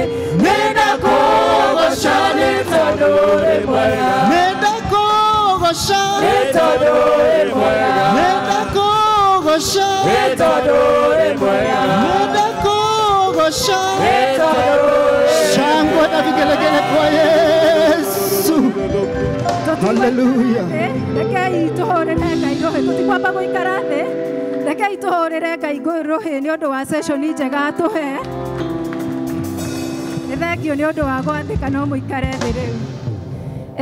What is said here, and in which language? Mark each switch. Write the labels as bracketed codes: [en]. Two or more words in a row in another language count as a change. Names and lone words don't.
[ki] Nenda kũgũca nĩ tondũ ũrĩ mwega. Nenda kugusha. Nĩ tondũ ũrĩ mwega. Nenda kugusha. Nĩ tondũ ũrĩ mwega. Nenda kugusha. Nĩ tondũ ũrĩ [sw] Shangwe na vigelegele kwa Yesu. Hallelujah. [ki] Rekei tũhũrĩre Ngai rũhĩ, tũtikwamba gũikara thĩ. Rekei tũhũrĩre Ngai rũhĩ nĩ ũndũ wa session njega atũhe. Nĩ thengio nĩ ũndũ wa gwathĩka, no mũikare thĩ rĩu.